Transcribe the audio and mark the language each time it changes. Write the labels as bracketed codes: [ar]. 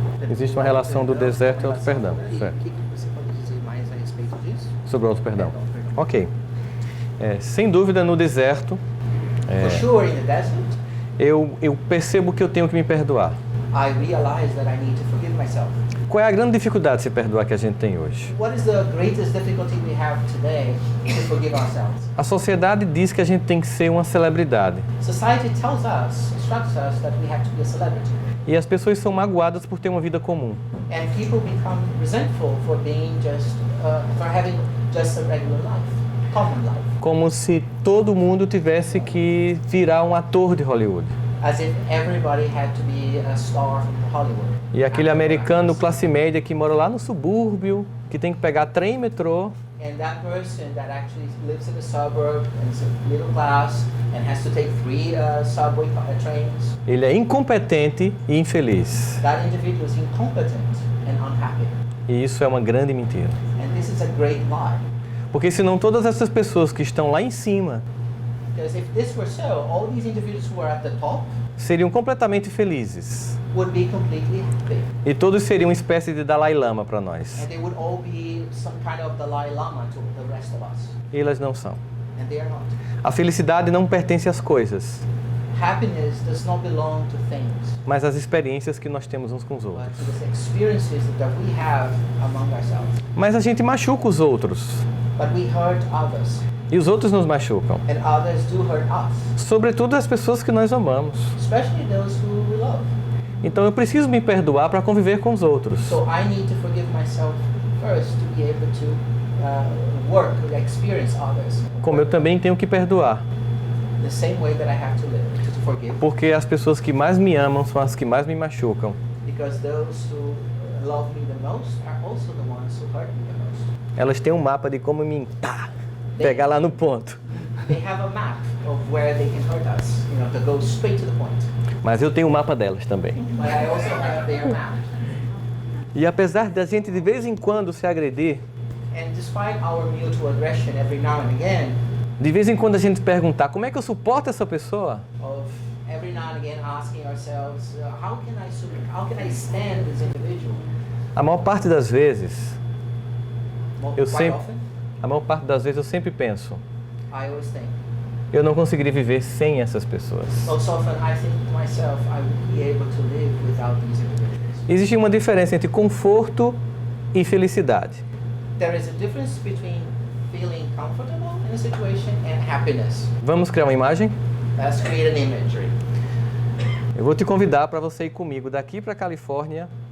[pt] Existe uma relação do deserto e auto-perdão. E Certo. o que você pode dizer mais a respeito disso? Sobre o auto-perdão. Ok. Sem dúvida, no deserto, [en] For sure, in the desert, [pt] eu percebo que eu tenho que me perdoar. [en] I realize that I need to forgive myself. [pt] Qual é a grande dificuldade de se perdoar que a gente tem hoje? [en] What is the greatest difficulty we have today to forgive ourselves? [pt] A sociedade diz que a gente tem que ser uma celebridade. [en] Society tells us, instructs us that we have to be a celebrity. [pt] E as pessoas são magoadas por ter uma vida comum. [en] And people become resentful for being for having just a regular life, common life. [pt] Como se todo mundo tivesse que virar um ator de Hollywood. [en] As if everybody had to be a star from Hollywood. [pt] E aquele americano classe média que mora lá no subúrbio, que tem que pegar trem e metrô, [en] And that person that actually lives in a suburb and is a middle class and has to take 3 subway trains, [pt] ele é incompetente e infeliz. [en] that individual is incompetent and unhappy. [pt] E isso é uma grande mentira. [en] And this is a great lie. [pt] Porque senão todas essas pessoas que estão lá em cima [en] Because if this were so, all these individuals who are at the top [pt] seriam completamente felizes. [en] would be completely happy. [pt] E todos seriam uma espécie de Dalai Lama para nós. [en] And they would all be some kind of Dalai Lama to the rest of us. [pt] Elas não são. [en] And they are not. [pt] A felicidade não pertence às coisas, [en] Happiness does not belong to things, [pt] mas às experiências que nós temos uns com os [en] but [pt] outros. [en] to the experiences that we have among ourselves. [pt] Mas a gente machuca os outros. [en] But we hurt others, [pt] E os outros nos machucam. [en] and others do hurt us, [pt] Sobretudo as pessoas que nós amamos. [en] especially those who we love. [pt] Então eu preciso me perdoar para conviver com os outros. [en] So I need to forgive myself first to be able to work, experience others. [pt] Como eu também tenho que perdoar. [en] The same way that I have to live, to forgive. [pt] Porque as pessoas que mais me amam são as que mais me machucam. [en] Because those who love me the most are also the ones who hurt me the most. [pt] Elas têm um mapa de como pegar lá no ponto. [en] They have a map of where they can hurt us, to go straight to the point. [pt] Mas eu tenho o mapa delas também. [en] But I also have their map. [pt] E apesar da gente de vez em quando se agredir, [en] And despite our mutual aggression every now and again, [pt] de vez em quando a gente perguntar como é que eu suporto essa pessoa, [en] of every now and again asking ourselves, how can I stand this individual? [pt] a maior parte das vezes, eu [en] Quite [pt] sempre, [en] often, [pt] a maior parte das vezes eu sempre penso, [en] I always think, [pt] eu não conseguiria viver sem essas pessoas. [en] most often I think to myself, I would be able to live without these individuals. [pt] Existe uma diferença entre conforto e felicidade. [en] There is a difference between feeling comfortable in a situation and happiness. [pt] Vamos criar uma imagem? [en] Let's create an imagery. [pt] Eu vou te convidar para você ir comigo daqui para a Califórnia,